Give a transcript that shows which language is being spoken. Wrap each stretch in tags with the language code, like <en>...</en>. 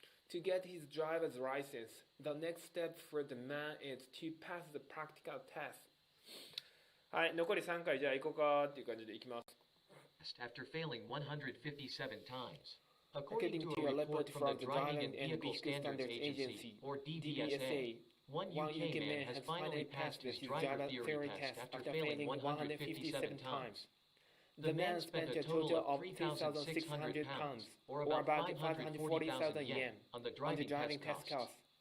<en>To get his driver's license, the next step for the man is to pass the practical test.</en> <ja>はい、残り3回じゃあ行こうかっていう感じで行きます。</ja> <en>After failing 157 times. According to a report from the Driving and Vehicle Standards Agency, or DVSA, one UK man has finally passed his driver theory test after failing 157 times. The man spent a total of 3,600 pounds, or about 540,000 yen, on the driving test costs.</en>